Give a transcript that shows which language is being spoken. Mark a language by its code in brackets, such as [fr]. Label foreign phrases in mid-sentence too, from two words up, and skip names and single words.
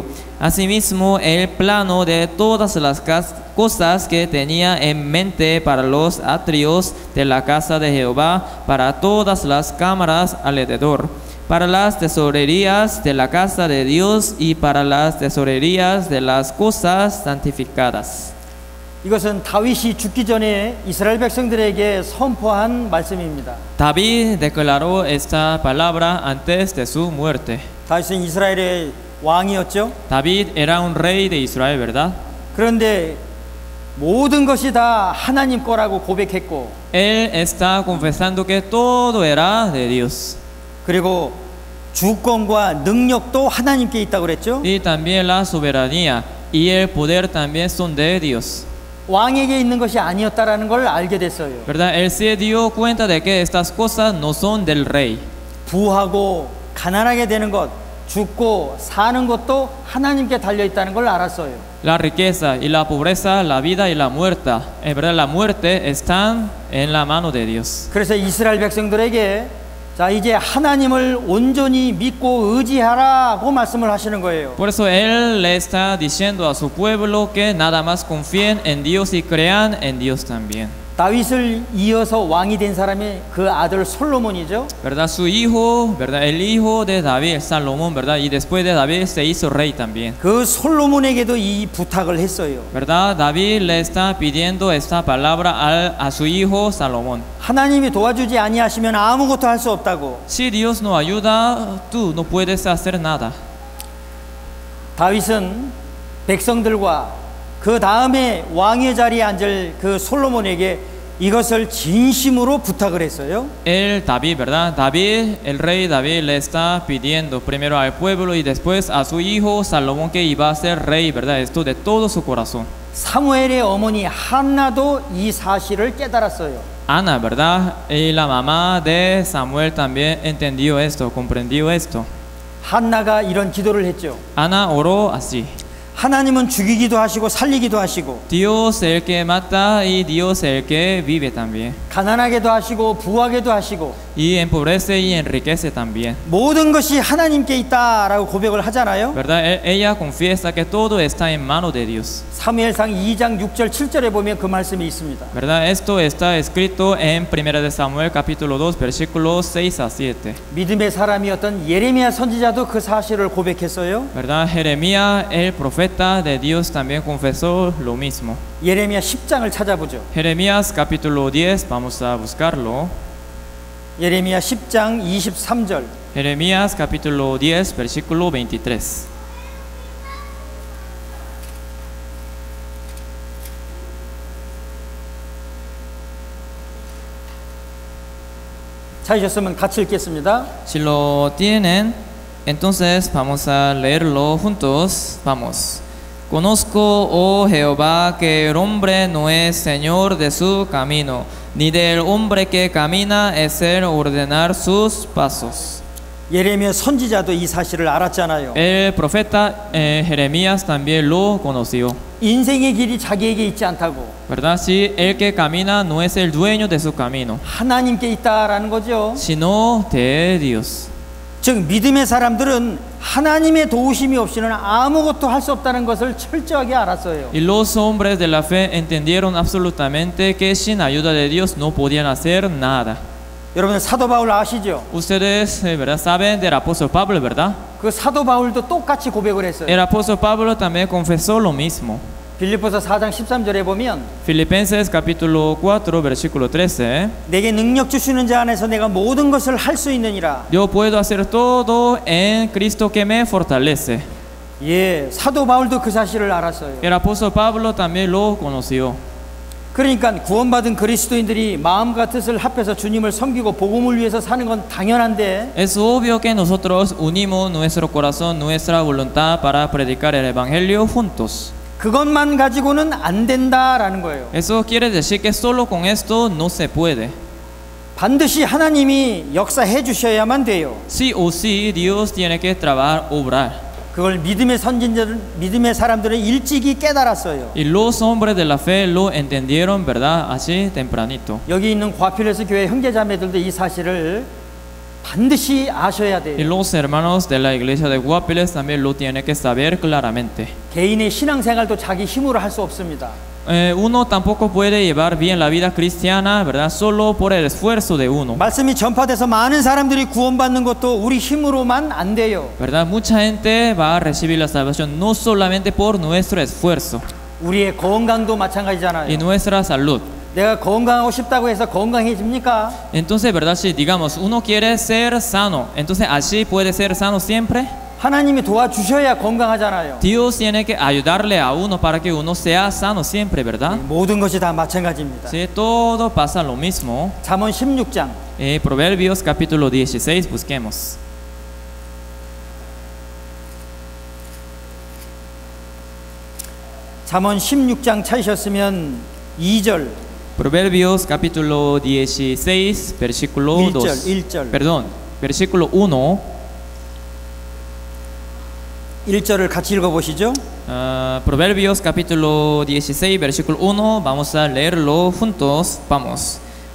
[es] Asimismo, el plano de todas las cosas que tenía en mente para los atrios de la casa de Jehová, para todas las cámaras alrededor, para las tesorerías de la casa de Dios y para las tesorerías de las cosas santificadas. [ko] 이것은 다윗이 죽기 전에 이스라엘 백성들에게 선포한 말씀입니다. [es] David declaró esta palabra antes de su muerte. [ko] 다윗은 이스라엘의 왕이었죠. [es] David era un rey de Israel, ¿verdad? [ko] 그런데 모든 것이 다 하나님 거라고 고백했고, [es] Él está confesando que todo era de Dios. [ko] 그리고 주권과 능력도 하나님께 있다고 그랬죠. [es] Y también la soberanía y el poder también son de Dios. [ko] 왕에게 있는 것이 아니었다라는 걸 알게 됐어요. [es] ¿Verdad? Él se dio cuenta de que estas cosas no son del rey. [ko] 부하고 가난하게 되는 것, 죽고 사는 것도 하나님께 달려 있다는 걸 알았어요. [es] La riqueza y la pobreza, la vida y la muerte, en verdad la muerte están en la mano de Dios. [ko] 그래서 이스라엘 백성들에게 자, 이제 하나님을 온전히 믿고 의지하라고 말씀을 하시는 거예요. [es] Por eso Él le está diciendo a su pueblo que nada más confíen en Dios y crean en Dios también. [ko] 다윗을 이어서 왕이 된 사람이 그 아들 솔로몬이죠. [es] ¿Verdad? Su hijo, ¿verdad? El hijo de David, Salomón, ¿verdad? Y después de David se hizo rey también. [ko] 그 솔로몬에게도 이 부탁을 했어요. [es] ¿Verdad? David le está pidiendo esta palabra a su hijo Salomón. [ko] 하나님이 도와주지 아니하시면 아무것도 할 수 없다고. [es] Si Dios no ayuda, tú no puedes hacer nada. [ko] 다윗은 백성들과 그 다음에 왕의 자리에 앉을 그 솔로몬에게 이것을 진심으로 부탁을 했어요. [es] El David, ¿verdad? David, el rey David le está pidiendo primero al pueblo y después a su hijo Salomón que iba a ser rey, ¿verdad? Esto de todo su corazón. [ko] 사무엘의 어머니 한나도 이 사실을 깨달았어요. [es] Ana, ¿verdad? Y la mamá de Samuel también entendió esto, comprendió esto. [ko] 한나가 이런 기도를 했죠. [es] Ana oró así. [ko] 하나님은 죽이기도 하시고 살리기도 하시고 [es] Dios el que mata y Dios el que vive también. [ko] 가난하게도 하시고 부하게도 하시고 [es] Y empobrece y enriquece también. [ko] 모든 것이 하나님께 있다라고 고백을 하잖아요. [es] ¿Verdad? Ella confiesa que todo está en manos de Dios. [ko] 사무엘상 2장 6절 7절에 보면 그 말씀이 있습니다. [es] ¿Verdad? Esto está escrito en 1 de Samuel capítulo 2 versículos 6 a 7. [ko] 믿음의 사람이었던 예레미야 선지자도 그 사실을 고백했어요. [es] ¿Verdad? Jeremías el profeta de Dios también confesó lo mismo. [ko] 예레미야 10장을 찾아보죠. [es] Jeremías capítulo 10, vamos a buscarlo. [ko] 예레미야 10장 23절. [es] Jeremías capítulo 10 versículo 23. [ko] 찾으셨으면 같이 읽겠습니다. [es] Si lo tienen, entonces vamos a leerlo juntos. Vamos. Conozco, oh Jehová, que el hombre no es señor de su camino, ni del hombre que camina es el ordenar sus pasos. [ko] 예레미야 선지자도 이 사실을 알았잖아요. [es] El profeta Jeremías también lo conoció. [ko] 인생의 길이 자기에게 있지 않다고. [es] ¿Verdad? Si el que camina no es el dueño de su camino, [ko] 하나님께 있다라는 거죠. [es] sino de Dios. [ko] 즉 믿음의 사람들은 하나님의 도우심이 없이는 아무것도 할 수 없다는 것을 철저하게 알았어요. [es] Y los hombres de la fe entendieron absolutamente que sin ayuda de Dios no podían hacer nada. [ko] 여러분 사도 바울 아시죠? [es] Ustedes, ¿verdad? Saben del apóstol Pablo, ¿verdad? [ko] 그 사도 바울도 똑같이 고백을 했어요. [es] El apóstol Pablo también confesó lo mismo. [ko] 빌립보서 4장 13절에 보면 [es] Filipenses capítulo 4 versículo 13. [ko] 내게 능력 주시는 자 안에서 내가 모든 것을 할 수 있느니라. [es] Yo puedo hacer todo en Cristo que me fortalece. [ko] 예, 사도 바울도 그 사실을 알았어요. [es] El apóstol Pablo también lo conoció. [ko] 그러니까 구원받은 그리스도인들이 마음과 뜻을 합해서 주님을 섬기고 복음을 위해서 사는 건 당연한데 [es] Es obvio que nosotros unimos nuestro corazón, nuestra voluntad para predicar el evangelio juntos. [ko] 그것만 가지고는 안 된다라는 거예요. [es] Eso quiere decir que solo con esto no se puede. [ko] 반드시 하나님이 역사해 주셔야만 돼요. [es] Sí o sí, Dios tiene que trabajar, obrar. [ko] 그걸 믿음의 선진들, 믿음의 사람들은 일찍이 깨달았어요. [es] Y los hombres de la fe lo entendieron, ¿verdad? Así tempranito. [ko] 여기 있는 과필레스 교회 형제자매들도 이 사실을 반드시 아셔야 Y 돼요. [es] los hermanos de la iglesia de Guapiles también lo tienen que saber claramente. [ko] 개인의 신앙생활도 자기 힘으로 할 수 없습니다. [es] Uno tampoco puede llevar bien la vida cristiana, ¿verdad? Solo por el esfuerzo de uno. [ko] 말씀이 전파돼서 많은 사람들이 구원받는 것도 우리 힘으로만 안 돼요. [es] ¿Verdad? Mucha gente va a recibir la salvación no solamente por nuestro esfuerzo [ko] 우리의 건강도 y 마찬가지잖아요. [es] nuestra salud. [ko] 내가 건강하고 싶다고 해서 건강해집니까? [es] Entonces, ¿verdad? Si digamos uno quiere ser sano, entonces así puede ser sano siempre. [ko] 하나님이 도와주셔야 건강하잖아요. [es] Dios tiene que ayudarle a uno para que uno sea sano siempre, ¿verdad? [ko] 모든 것이 다 마찬가지입니다. [es] Sí, todo pasa lo mismo. [ko] 잠언 16장 [es] Proverbios capítulo 16, busquemos. [ko] 잠언 16장 찾으셨으면 2절 [es] Proverbios capítulo 16, versículo 2. [ko] 1절 [es] Perdón, versículo 1. [ko] 1절을 같이 읽어보시죠. [es] Proverbios capítulo 16, versículo 1. Vamos a leerlo juntos. Vamos.